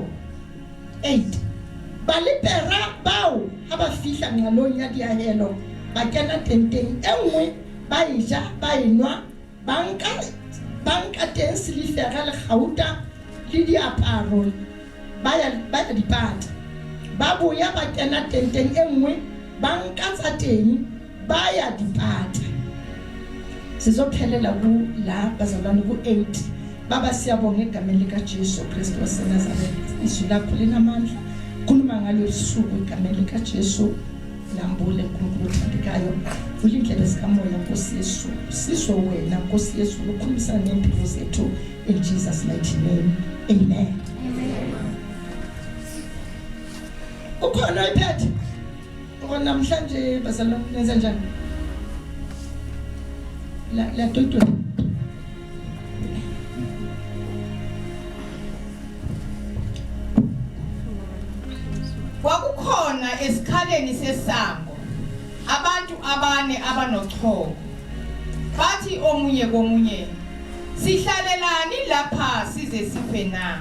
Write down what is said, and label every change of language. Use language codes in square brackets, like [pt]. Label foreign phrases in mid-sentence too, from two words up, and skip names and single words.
[st] 8 ba le pera bao ha ba fihla ngalong ya diahelo ba kena tenteng enngwe ba ija ba enwa banka teng silifera le gauta le diaparo ba ya dipata ba boya ba kena tenteng enngwe banka tsa teng ba ya dipata. [zu] Sizophelela ku la bazalwane ku 8 baba siyabonga egameni lika Jesu Kristu waseNazaretha izwi lakho linamandla khuluma ngalo suku egameni lika Jesu lambule uNkulunkulu othandekayo ulindlebe zikamoya Nkosi Yesu sizwe wena Nkosi Yesu ukukhulumisana nempilo zethu [en] in Jesus mighty name. [zu] Amen. Ukhona iphethe ngoba namhlanje bazalwane nenza njani la toto kwakukhona esikhaleni sesango abantu abane abanochoko bathi omunye komunye sihlalelani lapha size sife na.